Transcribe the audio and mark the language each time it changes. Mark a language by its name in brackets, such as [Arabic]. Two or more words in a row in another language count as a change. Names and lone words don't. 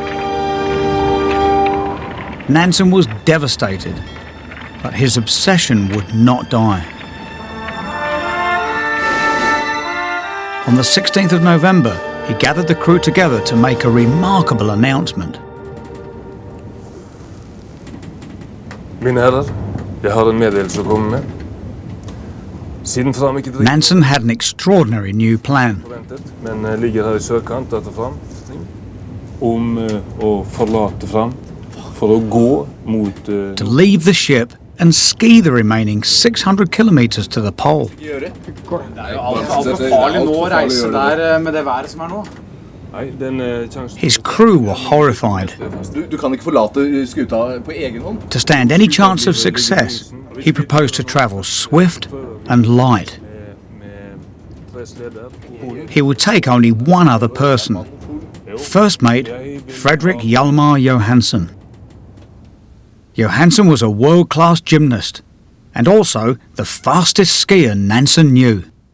[English] Nansen was devastated, but his obsession would not die. On the 16th of November, he gathered the crew together to make a remarkable announcement. [Norwegian] Mine herrer, jeg har en meddelelse å komme med. Siden Fram ikke driver [English] Nansen had an extraordinary new plan. [Norwegian] forventet, men ligger her i sørkant etter Fram, om å forlate Fram for å gå mot [English] To leave the ship and ski the remaining 600 kilometers to the pole. [Norwegian] Nei, den sjansen. [English] His crew were horrified. [Norwegian] Du kan ikke forlate skuta på egen hånd. [English] To stand any chance of success, he proposed to travel swift and light. [Norwegian] Med pressleder. [English] He would take only one other person, first mate Fredrik Hjalmar Johansen. Johansen was a world-class gymnast and also the fastest skier Nansen knew.